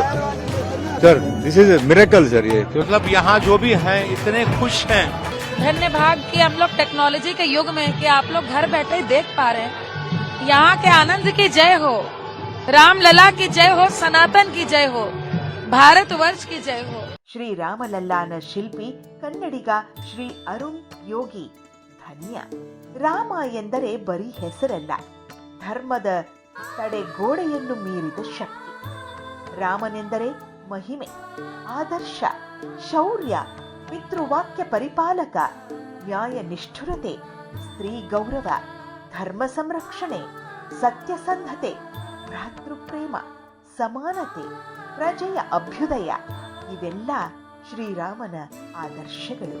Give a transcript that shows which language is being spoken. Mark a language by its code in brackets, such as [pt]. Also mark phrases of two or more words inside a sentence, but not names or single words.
[en] Sir this is miracle sir, ये [hi] मतलब यहाँ जो भी हैं इतने खुश हैं। धन्य भाग कि हम लोग टेक्नोलॉजी के युग में कि आप लोग घर बैठे ही देख पा रहे हैं। यहाँ के आनंद की जय हो, रामलला की जय हो, सनातन की जय हो, भारतवर्ष की जय हो। [kn] ಶ್ರೀ ರಾಮಲಲ್ಲಾನ ಶಿಲ್ಪಿ ಕನ್ನಡಿಗ ಶ್ರೀ ಅರುಣ್ ಯೋಗಿ ಧನ್ಯ. ರಾಮ ಎಂದರೆ ಬರೀ ಹೆಸರಲ್ಲ, ಧರ್ಮದ ತಡೆಗೋಡೆಯನ್ನು ಮೀರಿದ ಶಕ್ತಿ. ರಾಮನೆಂದರೆ ಮಹಿಮೆ, ಆದರ್ಶ, ಶೌರ್ಯ, ಪಿತೃವಾಕ್ಯ ಪರಿಪಾಲಕ, ನ್ಯಾಯ ನಿಷ್ಠುರತೆ, ಸ್ತ್ರೀ ಗೌರವ, ಧರ್ಮ ಸಂರಕ್ಷಣೆ, ಸತ್ಯಸಂಧತೆ, ಭ್ರಾತೃಪ್ರೇಮ, ಸಮಾನತೆ, ಪ್ರಜೆಯ ಅಭ್ಯುದಯ ಇವೆಲ್ಲ ಶ್ರೀರಾಮನ ಆದರ್ಶಗಳು.